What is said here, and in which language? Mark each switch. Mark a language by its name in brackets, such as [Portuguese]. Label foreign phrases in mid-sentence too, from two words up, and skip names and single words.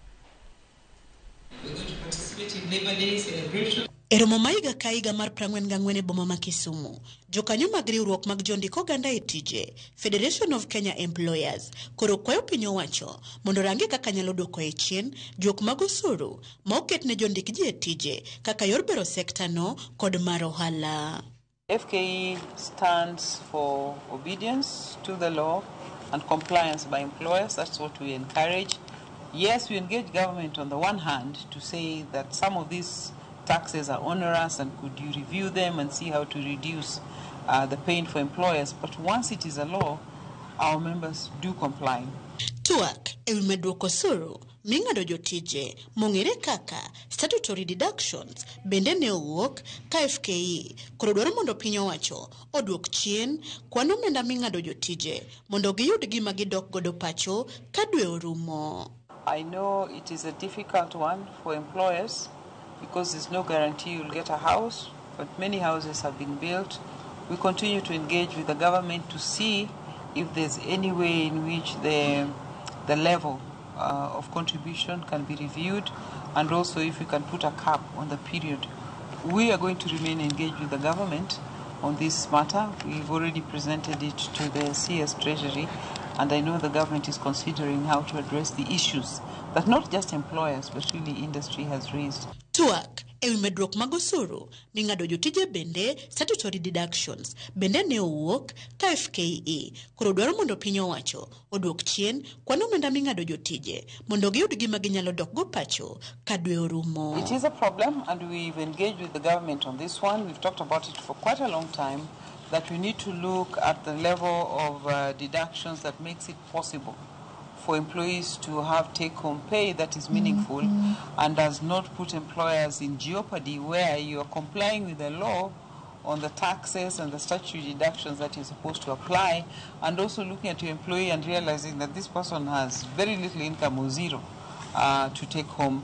[Luo (Kenya and Tanzania)] E romo ma higa ka higa mar 44 e boma ma Kisumu, jokanyo mag riwruok mag jondik oganda e tije Federation of Kenya Employers koro kwayo piny owacho mondo rangi kaka nyalo duoko e chien jok mag osuru ma oket ne jondik ji e tije kaka yor bero sekta no kod mar ohala. [English] FKE stands for obedience to the law and compliance by employers. That's what we encourage. Yes, we engage government on the one hand to say that some of these taxes are onerous and could you review them and see how to reduce the pain for employers. But once it is a law, our members do comply. [Luo (Kenya and Tanzania)] Tuak ewi meduoko osuru ming'ado jotije mong'ere kaka [English] statutory deductions [Luo (Kenya and Tanzania)] bende ne owuok ka FKE koro dwaro mondo piny owacho oduok chien kwan omenda ming'ado jotije mondo giyud gima gidok godo pacho ka dwe orumo. [English] I know it is a difficult one for employers because there's no guarantee you'll get a house, but many houses have been built. We continue to engage with the government to see if there's any way in which the level of contribution can be reviewed, and also if we can put a cap on the period. We are going to remain engaged with the government on this matter. We've already presented it to the CS Treasury, and I know the government is considering how to address the issues that not just employers but really industry has raised. [Luo (Kenya and Tanzania)] Tuak ewi medruok mag osuru ming'ado jotije bende [English] statutory deductions [Luo (Kenya and Tanzania)] bende ne owuok ka FKE koro dwaro mondo piny owacho oduok chien kwan omenda ming'ado jotije mondo giyud gima ginyalo dok go pacho ka dwe orumo. [English] It is a problem, and we've engaged with the government on this one. We've talked about it for quite a long time, that we need to look at the level of deductions that makes it possible for employees to have take-home pay that is meaningful and does not put employers in jeopardy where you are complying with the law on the taxes and the statutory deductions that you're supposed to apply, and also looking at your employee and realizing that this person has very little income or zero to take home.